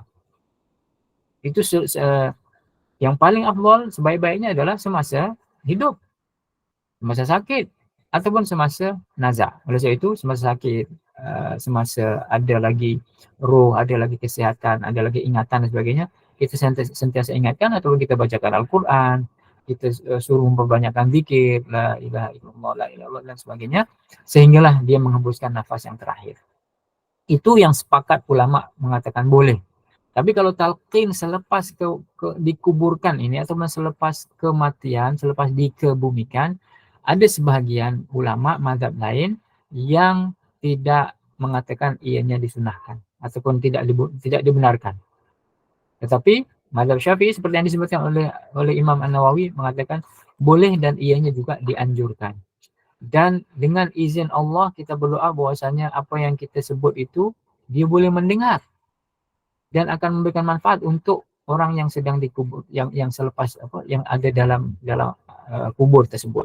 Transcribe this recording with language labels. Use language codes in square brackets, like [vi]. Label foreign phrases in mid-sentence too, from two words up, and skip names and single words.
[ms] Itu yang paling afdal, sebaik-baiknya adalah semasa hidup, semasa sakit, ataupun semasa nazak. Oleh sebab itu, semasa sakit, semasa ada lagi roh, ada lagi kesihatan, ada lagi ingatan dan sebagainya, kita sentiasa ingatkan ataupun kita bacakan Al-Quran, kita suruh memperbanyakkan zikir, [ar] la ilaha illallah, la ilaha illallah [ms] dan sebagainya, sehinggalah dia menghembuskan nafas yang terakhir. Itu yang sepakat ulama mengatakan boleh. Tapi kalau talqin selepas dikuburkan ini atau selepas kematian, selepas dikebumikan, ada sebahagian ulama mazhab lain yang tidak mengatakan ianya disunahkan ataupun tidak dibenarkan. Tetapi mazhab Syafi'i seperti yang disebutkan oleh Imam An-Nawawi mengatakan boleh dan ianya juga dianjurkan. Dan dengan izin Allah kita berdoa bahwasanya apa yang kita sebut itu dia boleh mendengar dan akan memberikan manfaat untuk orang yang sedang dikubur, yang selepas yang ada dalam kubur tersebut.